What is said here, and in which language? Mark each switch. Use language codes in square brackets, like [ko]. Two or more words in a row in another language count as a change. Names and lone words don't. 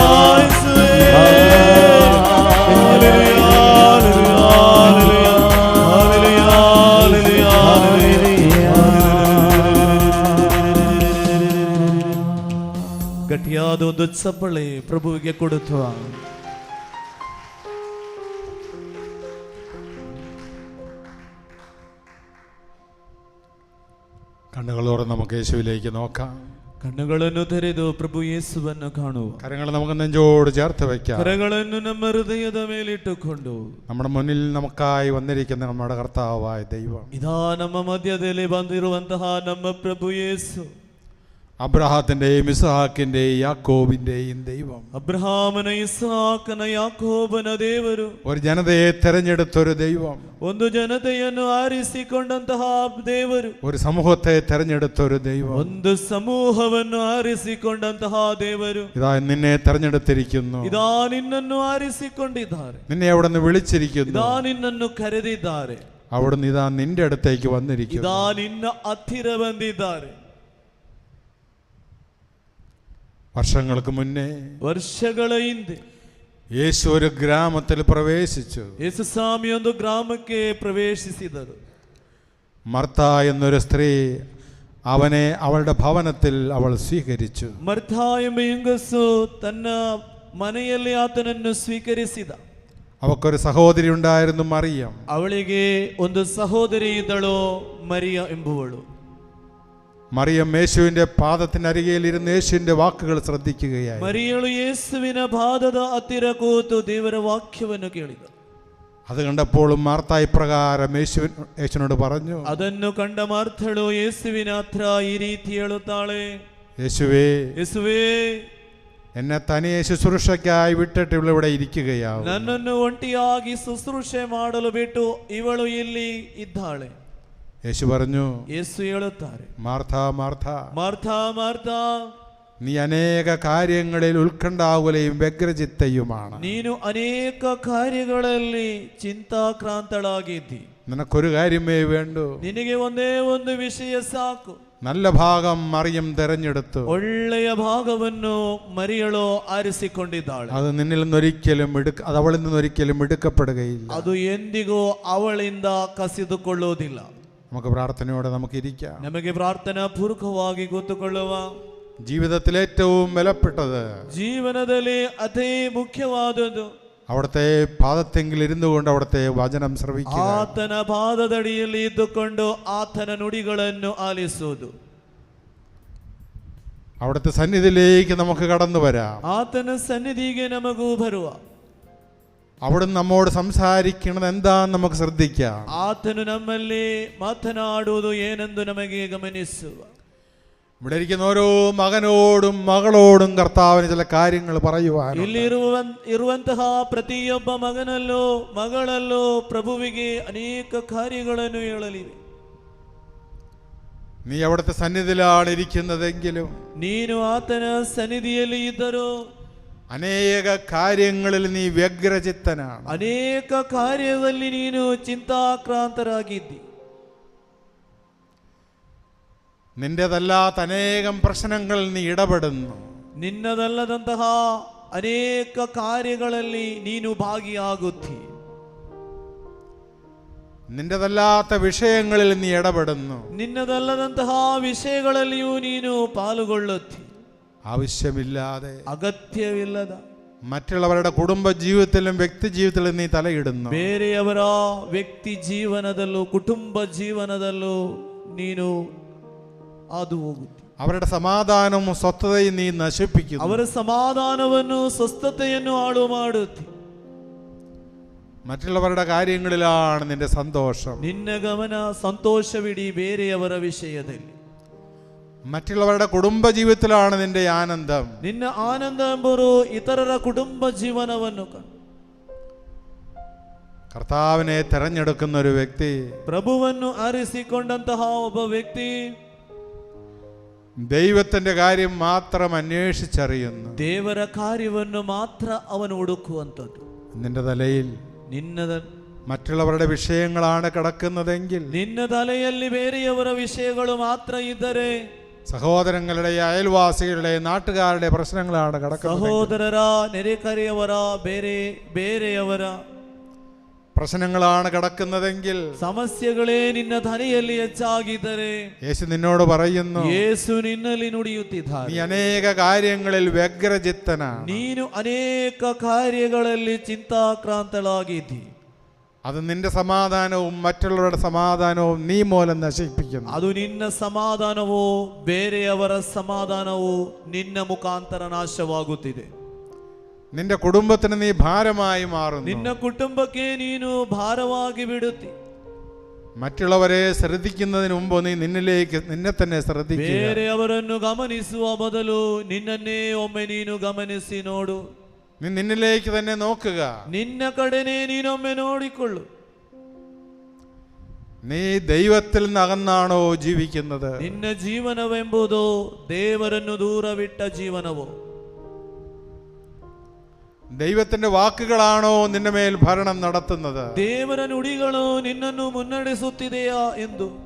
[kn] ಗಟ್ಟಿಯಾದ ಒಂದು ಚಪ್ಪಳೆ ಪ್ರಭುವಿಗೆ ಕೊಡುತ್ತ [ml] കണ്ണുകളോടെ നമുക്ക് യേശുവിലേക്ക് നോക്കാം. [kn] ಕಣ್ಣುಗಳನ್ನು ತೆರೆದು ಪ್ರಭು ಯೇಸುವನ್ನು ಕಾಣುವ. [ml] കരങ്ങൾ നമുക്ക് നെഞ്ചോട് ചേർത്ത് വയ്ക്കാം. [kn] ಕರಗಳನ್ನು ನಮ್ಮ ಹೃದಯದ ಮೇಲಿಟ್ಟುಕೊಂಡು [ml] നമ്മുടെ മുന്നിൽ നമുക്കായി വന്നിരിക്കുന്ന നമ്മുടെ കർത്താവായ ദൈവം [kn] ಇದಾ ನಮ್ಮ ಮಧ್ಯದಲ್ಲಿ ಬಂದಿರುವಂತಹ ನಮ್ಮ ಪ್ರಭು ಯೇಸು [ml] അബ്രഹാത്തിൻ്റെയും ഇസ്ഹാക്കിൻ്റെയും യാക്കോബിൻ്റെയും ദൈവം. [kn] ಅಬ್ರಹಾಮನ ಇಸಾಕನ ಯಾಕೋಬನ ದೇವರು. [ml] ഒരു ജനതയെ തെരഞ്ഞെടുത്തൊരു ദൈവം. [kn] ಒಂದು ಜನತೆಯನ್ನು ಆರಿಸಿಕೊಂಡಂತಹ ದೇವರು. [ml] ഒരു സമൂഹത്തെ തെരഞ്ഞെടുത്തൊരു ദൈവം. [kn] ಒಂದು ಸಮೂಹವನ್ನು ಆರಿಸಿಕೊಂಡಂತಹ ದೇವರು. [ml] ഇതാ നിന്നെ തെരഞ്ഞെടുത്തിരിക്കുന്നു. [kn] ഇതാ ನಿನ್ನನ್ನು ಆರಿಸಿಕೊಂಡಿದ್ದಾರೆ. [ml] നിന്നെ അവിടെ നിന്ന് വിളിച്ചിരിക്കുന്നു. [kn] ഇതാ ನಿನ್ನನ್ನು കರೆದಿದ್ದಾರೆ. [ml] അവിടുന്ന് ഇതാ നിന്റെ അടുത്തേക്ക് വന്നിരിക്കുന്നു. [kn] ഇതാ നിನ್ನ ಹತ್ತಿರ ಬಂದಿದ್ದಾರೆ. [ml] വർഷങ്ങൾക്ക് മുന്നേ, [kn] ವರ್ಷಗಳ ಹಿಂದೆ [ml] യേശു ഒരു ഗ്രാമത്തിൽ പ്രവേശിച്ചു. [kn] ಯೇಸುಸ್ವಾಮಿ ಒಂದು ಗ್ರಾಮಕ್ಕೆ ಪ್ರವೇಶಿಸಿದರು. [ml] മർത്ത എന്നൊരു സ്ത്രീ അവനെ അവളുടെ ഭവനത്തിൽ അവൾ സ്വീകരിച്ചു. [kn] ಮರ್ಥ ಎಂಬ ಹೆಂಗಸು ತನ್ನ ಮನೆಯಲ್ಲಿ ಆತನನ್ನು ಸ್ವೀಕರಿಸಿದ. [ml] അവക്കൊരു സഹോദരി ഉണ്ടായിരുന്നു, മറിയം. [kn] ಅವಳಿಗೆ ಒಂದು ಸಹೋದರಿ ಇದ್ದಳು, ಮರಿಯ ಎಂಬುವಳು. [ml] മറിയം യേശുവിന്റെ പാദത്തിനരികയിൽ ഇരുന്ന് യേശുവിന്റെ വാക്കുകൾ ശ്രദ്ധിക്കുകയായി. [kn] ಮರಿಯಳು ಯೇಸುವಿನ ಪಾದದ ಹತ್ತಿರ ಕೂತು ದೇವರ ವಾಕ್ಯವನ್ನು ಕೇಳಿದಳು. [ml] അത് കണ്ടപ്പോൾ മാർത്ത ഇപ്രകാരം യേശുവിനോട് പറഞ്ഞു. [kn] ಅದನ್ನು ಕಂಡ ಮಾರ್ಥಳು ಯೇಸುವಿನ ಹತ್ರ ಈ ರೀತಿ ಹೇಳುತ್ತಾಳೆ, [ml] യേശുവേ, [kn] ಯೇಸುವೇ, [ml] എന്നെ തനിയെ ശുശ്രൂഷയ്ക്കായി വിട്ടിട്ട് ഇവിടെ ഇരിക്കുകയാവും. [kn] ನನ್ನನ್ನು ಒಂಟಿಯಾಗಿ ಶುಶ್ರೂಷೆ ಮಾಡಲು ಬಿಟ್ಟು ಇವಳು ಇಲ್ಲಿ ಇದ್ದಾಳೆ. [ml] യേശു പറഞ്ഞു, [kn] ಯೇಸು ಹೇಳುತ್ತಾರೆ, [ml] മാർത്ത മാർത്ത, [kn] ಮಾರ್ಥ ಮಾರ್ಥ, [ml] നീ അനേക കാര്യങ്ങളിൽ ഉത്കണ്ഠാകുലയും വ്യഗ്രചിത്തയുമാണ്. [kn] ನೀನು ಅನೇಕ ಕಾರ್ಯಗಳಲ್ಲಿ ಚಿಂತಾಕ್ರಾಂತಳಾಗಿದ್ದಿ. [ml] നിനക്കൊരു കാര്യമേ വേണ്ടൂ. [kn] ನಿನಗೆ ಒಂದೇ ಒಂದು ವಿಷಯ ಸಾಕು. [ml] നല്ല ഭാഗം മറിയം തെരഞ്ഞെടുത്തു. [kn] ಒಳ್ಳೆಯ ಭಾಗವನ್ನು ಮರಿಯಳು ಆರಿಸಿಕೊಂಡಿದ್ದಾಳೆ. [ml] അത് നിന്നിൽ നിന്നൊരിക്കലും അത് അവളിൽ നിന്നൊരിക്കലും എടുക്കപ്പെടുകയില്ല. [kn] ಅದು ಎಂದಿಗೂ ಅವಳಿಂದ ಕಸಿದುಕೊಳ್ಳುವುದಿಲ್ಲ. [ml] നമുക്ക് പ്രാർത്ഥനയോടെ നമുക്ക് ഇരിക്കാം. [kn] ನಮಗೆ ಪ್ರಾರ್ಥನಾ ಪೂರ್ವಕವಾಗಿ ಕೂತುಕೊಳ್ಳುವ. [ml] ജീവിതത്തിൽ ഏറ്റവും വിലപ്പെട്ടത്, [kn] ಜೀವನದಲ್ಲಿ ಅತಿ ಮುಖ್ಯವಾದದ್ದು, [ml] അവിടുത്തെ പാദത്തെങ്കിൽ ഇരുന്നു കൊണ്ട് അവിടുത്തെ വചനം ശ്രവിക്കുക. [kn] ಆತನ ಪಾದದಡಿಯಲ್ಲಿ ಇದ್ದುಕೊಂಡು ಆತನ ನುಡಿಗಳನ್ನು ಆಲಿಸುವುದು. [ml] അവിടുത്തെ സന്നിധിയിലേക്ക് നമുക്ക് കടന്നു വരാം. [kn] ಆತನ ಸನ್ನಿಧಿಗೆ ನಮಗೂ ಬರುವ. [ml] അവിടുന്ന് നമ്മോട് സംസാരിക്കണത് എന്താന്ന് നമുക്ക് ശ്രദ്ധിക്കാം. [kn] ಆತನು ನಮ್ಮಲ್ಲಿ ಮಾತನಾಡುವುದು ಏನೆಂದು ನಮಗೆ ಗಮನಿಸುವ. [ml] ഇവിടെ ഇരിക്കുന്ന ഓരോ മകനോടും മകളോടും കർത്താവിന് ചില കാര്യങ്ങൾ പറയുവാൻ. [kn] ಇರುವಂತಹ ಪ್ರತಿಯೊಬ್ಬ ಮಗನಲ್ಲೂ ಮಗಳಲ್ಲೂ ಪ್ರಭುವಿಗೆ ಅನೇಕ ಕಾರ್ಯಗಳನ್ನು ಹೇಳಲಿವೆ. [ml] നീ അവിടുത്തെ സന്നിധിയിലാണ് ഇരിക്കുന്നതെങ്കിലും, [kn] ನೀನು ಆತನ ಸನ್ನಿಧಿಯಲ್ಲಿ ಇದ್ದರೂ [ml] അനേക കാര്യങ്ങളിൽ നീ വ്യഗ്രചിത്തനാണ്. [kn] ಅನೇಕ ಕಾರ್ಯದಲ್ಲಿ ನೀನು ಚಿಂತಾಕ್ರಾಂತರಾಗಿದ್ದಿ. [ml] നിന്റേതല്ലാത്ത അനേകം പ്രശ്നങ്ങളിൽ നീ ഇടപെടുന്നു. [kn] ನಿನ್ನದಲ್ಲದಂತಹ ಅನೇಕ ಕಾರ್ಯಗಳಲ್ಲಿ ನೀನು ಭಾಗಿಯಾಗುತ್ತಿ. [ml] നിന്റേതല്ലാത്ത വിഷയങ്ങളിൽ നീ ഇടപെടുന്നു. [kn] ನಿನ್ನದಲ್ಲದಂತಹ ವಿಷಯಗಳಲ್ಲಿಯೂ ನೀನು ಪಾಲುಗೊಳ್ಳುತ್ತಿ. [ml] ആവശ്യമില്ലാതെ, [kn] ಅಗತ್ಯವಿಲ್ಲದ [ml] മറ്റുള്ളവരുടെ കുടുംബ ജീവിതത്തിലും വ്യക്തി ജീവിതത്തിലും നീ തലയിടുന്നു. [kn] ಬೇರೆಯವರ ವ್ಯಕ್ತಿ ಜೀವನದಲ್ಲೂ ಕುಟುಂಬ ಜೀವನದಲ್ಲೂ ನೀನು ಹಾದು ಹೋಗುತ್ತಿ. [ml] അവരുടെ സമാധാനവും സ്വസ്ഥതയും നീ നശിപ്പിക്കുന്നു. [kn] ಅವರ ಸಮಾಧಾನವನ್ನು ಸ್ವಸ್ಥತೆಯನ್ನು ಹಾಳು ಮಾಡುತ್ತಿ. [ml] മറ്റുള്ളവരുടെ കാര്യങ്ങളിലാണ് നിന്റെ സന്തോഷം. [kn] ನಿನ್ನ ಗಮನ ಸಂತೋಷವಿಡಿ ಬೇರೆಯವರ ವಿಷಯದಲ್ಲಿ. [ml] മറ്റുള്ളവരുടെ കുടുംബ ജീവിതത്തിലാണ് നിന്റെ ആനന്ദം. [kn] ನಿನ್ನ ಆನಂದ ಎಂಬುದು ಇತರರ ಕುಟುಂಬ ಜೀವನವನ್ನು [ml] കർത്താവിനെ തെരഞ്ഞെടുക്കുന്ന ഒരു വ്യക്തി, [kn] ಪ್ರಭುವನ್ನು ಆರಿಸಿಕೊಂಡಂತಹ ಒಬ್ಬ ವ್ಯಕ್ತಿ [ml] ദൈവത്തിന്റെ കാര്യം മാത്രം അന്വേഷിച്ചറിയുന്നു. [kn] ದೇವರ ಕಾರ್ಯವನ್ನು ಮಾತ್ರ ಅವನು ಹುಡುಕುವಂಥದ್ದು. [ml] നിന്റെ തലയിൽ മറ്റുള്ളവരുടെ വിഷയങ്ങളാണ് കിടക്കുന്നതെങ്കിൽ, [kn] ನಿನ್ನ ತಲೆಯಲ್ಲಿ ಬೇರೆಯವರ ವಿಷಯಗಳು ಮಾತ್ರ ಇದ್ದರೆ, [ml] സഹോദരങ്ങളുടെ, അയൽവാസികളുടെ, നാട്ടുകാരുടെ പ്രശ്നങ്ങളാണ് കിടക്കുന്നത്, [kn] ಸಹೋದರರ, ನೆರೆಕರೆಯವರ, ಬೇರೆಯವರ [ml] പ്രശ്നങ്ങളാണ് കിടക്കുന്നതെങ്കിൽ, [kn] ಸಮಸ್ಯೆಗಳೇ ನಿನ್ನ ತಲೆಯಲ್ಲಿ ಹೆಚ್ಚಾಗಿದ್ದರೆ, [ml] യേശു നിന്നോട് പറയുന്നു, [kn] ಯೇಸು ನಿನ್ನಲ್ಲಿ ನುಡಿಯುತ್ತಿದ್ದಾನೆ, [ml] നീ അനേക കാര്യങ്ങളിൽ വ്യഗ്രചിത്തനാണ്. [kn] ನೀನು ಅನೇಕ ಕಾರ್ಯಗಳಲ್ಲಿ ಚಿಂತಾಕ್ರಾಂತಳಾಗಿದ್ದಿ. [ml] അത് നിന്റെ സമാധാനവും മറ്റുള്ളവരുടെ സമാധാനവും നീ മൂലം നശിപ്പിക്കുന്നു. [kn] ಅದು ನಿನ್ನ ಸಮಾಧಾನವೋ ಬೇರೆಯವರ ಸಮಾಧಾನವೋ ನಿನ್ನ ಮುಖಾಂತರ ನಾಶವಾಗುತ್ತಿದೆ. [ml] നിന്റെ കുടുംബത്തിന് നീ ഭാരമായി മാറുന്നു. [kn] ನಿನ್ನ ಕುಟುಂಬಕ್ಕೆ ನೀನು ಭಾರವಾಗಿ ಬಿಡುತ್ತಿ. [ml] മറ്റുള്ളവരെ ശ്രദ്ധിക്കുന്നതിന് മുമ്പ് നീ നിന്നെ തന്നെ ശ്രദ്ധിക്കുക. [kn] ಬೇರೆಯವರನ್ನು ಗಮನಿಸುವ ಬದಲು ನಿನ್ನನ್ನೇ ಒಮ್ಮೆ ನೀನು ಗಮನಿಸಿ ನೋಡು. [ml] നീ നിന്നിലേക്ക് തന്നെ നോക്കുക. [kn] ನಿನ್ನ ಕಡೆನೇ ನೀನೊಮ್ಮೆ ನೋಡಿಕೊಳ್ಳು. [ml] നീ ദൈവത്തിൽ നിന്ന് അകന്നാണോ ജീവിക്കുന്നത്? [kn] ನಿನ್ನ ಜೀವನವೆಂಬುದು ದೇವರನ್ನು ದೂರವಿಟ್ಟ ಜೀವನವೋ? [ml] ദൈവത്തിന്റെ വാക്കുകളാണോ നിന്റെ മേൽ ഭരണം നടത്തുന്നത്? [kn] ದೇವರ ನುಡಿಗಳು ನಿನ್ನನ್ನು ಮುನ್ನಡೆಸುತ್ತಿದೆಯಾ ಎಂದು.